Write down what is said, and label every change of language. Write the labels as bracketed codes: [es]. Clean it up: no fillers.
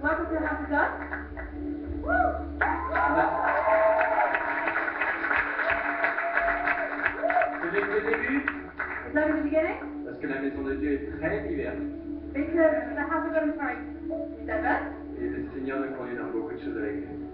[en] Welcome to the house of God. Woo! [fr] C'est dès le début, [en] Is that in the beginning? [fr] parce que la maison de Dieu est très diverse. [en] Because the house of God is very diverse, [fr] Et le Seigneur nous conduit dans beaucoup de choses avec lui.